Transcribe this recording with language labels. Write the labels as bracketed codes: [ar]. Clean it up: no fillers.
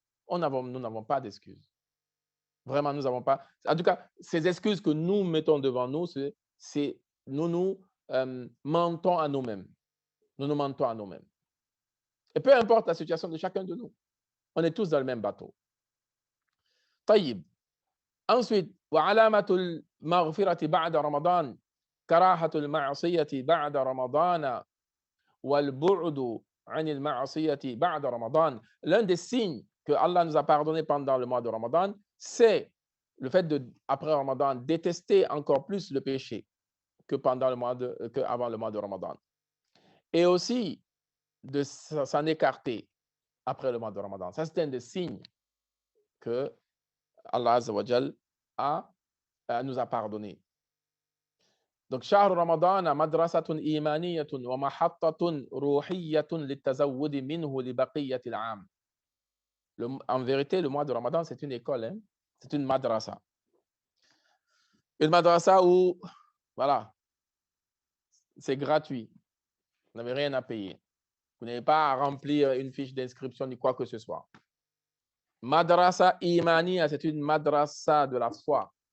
[fr] Nous n'avons pas d'excuses. Vraiment, nous n'avons pas. En tout cas, ces excuses que nous mettons devant nous, c'est nous mentons à nous-mêmes. Nous nous mentons à nous-mêmes. Et peu importe la situation de chacun de nous, on est tous dans le même bateau. [ar] طيب. [fr] Ensuite, [ar] وعلامة المغفرة بعد رمضان كراهة المعصية بعد رمضان والبعد عن المعصية بعد رمضان. [fr] L'un des signes que Allah nous a pardonné pendant le mois de Ramadan, c'est le fait de, après Ramadan, détester encore plus le péché qu'avant le mois de Ramadan. Et aussi de s'en écarter après le mois de Ramadan. Ça, c'est un des signes que Allah Azza wa Jal nous a pardonné. Donc, [ar] شهر رمضان مدرسة إيمانية ومحطة روحية للتزود منه لبقية العام. [fr] En vérité, le mois de Ramadan, c'est une école, hein? C'est une madrasa. Une madrasa où, voilà, c'est gratuit. Vous n'avez rien à payer. Vous n'avez pas à remplir une fiche d'inscription ni quoi que ce soit. Madrasa Imaniya, c'est une madrasa de la foi.